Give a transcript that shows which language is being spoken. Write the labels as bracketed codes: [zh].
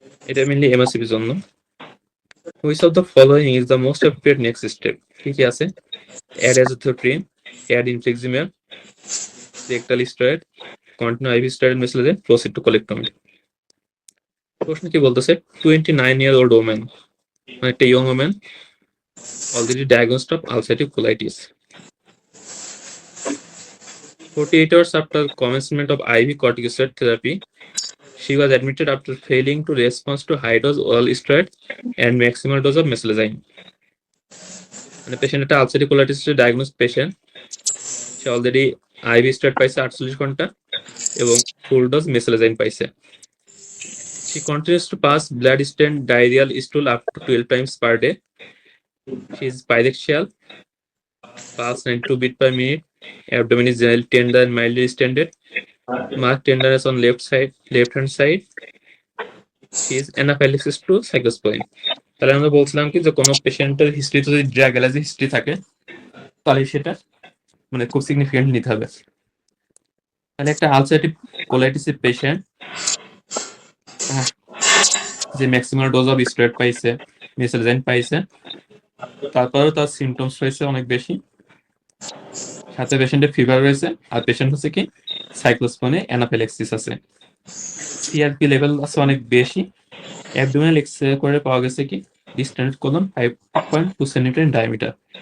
[bn] এটা মেইনলি এমএসসিবির জন্য। [en] Which of the following is the most appropriate next step? [bn] কি কি আছে? [en] Add azathioprine, add infliximab, rectal steroid, continue IV steroid মেসেজে proceed to colectomy. [bn] প্রশ্ন কি বলতেছে? [en] 29-year-old woman, [bn] মানে একটা [en] Young woman, already diagnosed of ulcerative colitis. 48 hours after commencement of IV corticosteroid therapy, she was admitted after failing to respond to high dose oral steroid and maximal dose of mesalazine. [bn] মানে patient একটা ulcerative colitis diagnose patient, সে already ivy steroid পাইছে 48 ঘন্টা এবং ফুল dose মেসালাজাইন পাইছে। [en] She continues to pass blood stained diarrheal stool up to 12 times per day. She is pyrexia, pulse 92 beat per minute, abdomen is generally tender and mildly distended, marked tenderness on left hand side. She is anaphylaxis to cyclosporine. [bn] তাহলে আমরা বলছিলাম কি যে কোনো পেশেন্টের হিস্ট্রিতে যদি drug allergy history থাকে তাহলে সেটা মানে খুব সিগনিফিকেন্ট নিতে হবে। তাহলে একটা আলসারেটিভ কোলাইটিসের পেশেন্ট যে ম্যাক্সিমাম ডোজ অফ স্টেরয়েড পাইছে, মেসালাইন পাইছে, তারপরেও তার সিমটমস রয়েছে অনেক বেশি, সাথে পেশেন্টের ফিভার রয়েছে, আর পেশেন্ট হচ্ছে কি সাইক্লোস্পনে অ্যানাফিল্যাক্সিস আছে, সিআরপি লেভেল আছে অনেক বেশি, অ্যাবডোমিনাল এক্সরে করে পাওয়া গেছে কি distant colon 5.2 centimetre in diameter.